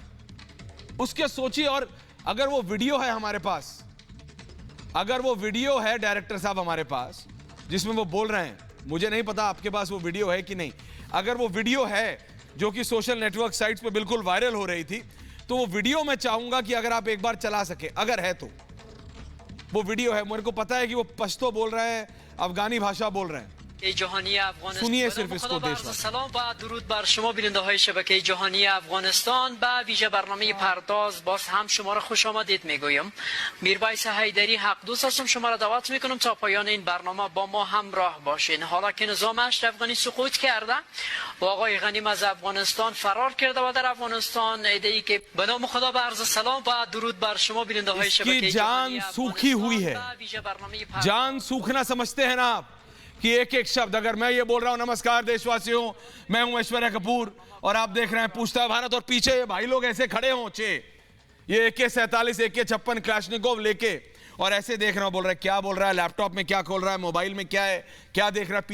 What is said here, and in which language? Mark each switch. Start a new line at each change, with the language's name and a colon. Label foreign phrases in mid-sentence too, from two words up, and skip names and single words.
Hindi: उसके सोचिए, और अगर वो वीडियो है हमारे पास, अगर वो वीडियो है डायरेक्टर साहब हमारे पास जिसमें वो बोल रहे हैं, मुझे नहीं पता आपके पास वो वीडियो है कि नहीं, अगर वो वीडियो है जो कि
English: social network sites
Hindi: पे बिल्कुल वायरल हो रही थी, तो वो वीडियो मैं चाहूंगा कि अगर आप एक बार चला सके, अगर है तो। वो वीडियो है, मेरे को पता है कि वो पश्तो बोल रहे हैं, अफगानी भाषा बोल रहे हैं, सुनिए सिर्फ इसको।
Persian: سلام و درود بر شما بیننده های شبکه جهانی افغانستان. با ویژه برنامه پرداز باز هم شما را خوش آمدید میگویم. میربایس حیدری حق دوست هستم، شما را دعوت میکنم تا پایان این برنامه با ما همراه باشین. حالا که نظام اشرف غنی سقوط کرده و آقای غنیم از افغانستان فرار کرده و در افغانستان ایده‌ای که به نام خدا به عرض سلام و درود بر شما بیننده های شبکه جهانی
Hindi: जान सूखी हुई है, जान सूखना समझते हैं ना आप कि एक एक शब्द, अगर मैं ये बोल रहा हूं नमस्कार देशवासियों, मैं हूं ऐश्वर्या कपूर और आप देख रहे हैं पूछता है भारत, और पीछे ये भाई लोग ऐसे खड़े हों, ये AK-47, AK-56 क्लैशनिकोव लेके, और ऐसे देख रहा हूं, बोल रहा है, क्या बोल रहा है, लैपटॉप में क्या खोल रहा है, मोबाइल में क्या है, क्या देख रहा है।